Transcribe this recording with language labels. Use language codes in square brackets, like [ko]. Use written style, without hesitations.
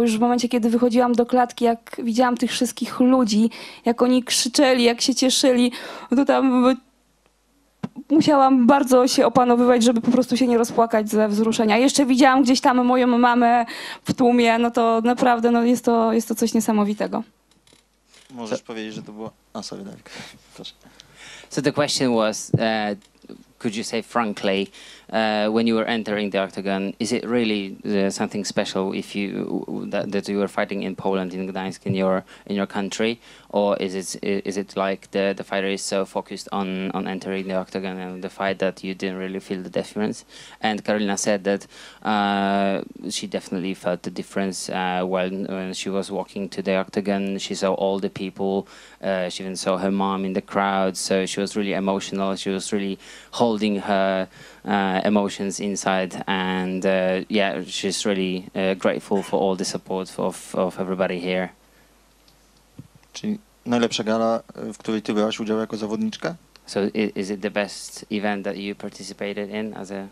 [pl] Już w momencie, kiedy wychodziłam do klatki, jak widziałam tych wszystkich ludzi, jak oni krzyczeli, jak się cieszyli, to tam musiałam bardzo się opanowywać, żeby po prostu się nie rozpłakać ze wzruszenia. Jeszcze widziałam gdzieś tam moją mamę w tłumie, no to naprawdę no jest to coś niesamowitego. Możesz powiedzieć, że to było... [en] sorry, [pl] Dawid. Proszę. [en] So the question was, could you say frankly, when you were entering the Octagon, is it really something special if that you were fighting in Poland, in Gdansk, in your country, or is it like the fighter is so focused on entering the Octagon and the fight that you didn't really feel the difference? And Karolina said that she definitely felt the difference when she was walking to the Octagon. She saw all the people. She even saw her mom in the crowd, so she was really emotional. She was really holding her emotions inside, and yeah, she's really grateful for all the support of everybody here. [pl] Czyli najlepsza gala, w której ty brałaś udział jako zawodniczka? [en] So is it the best event that you participated in as a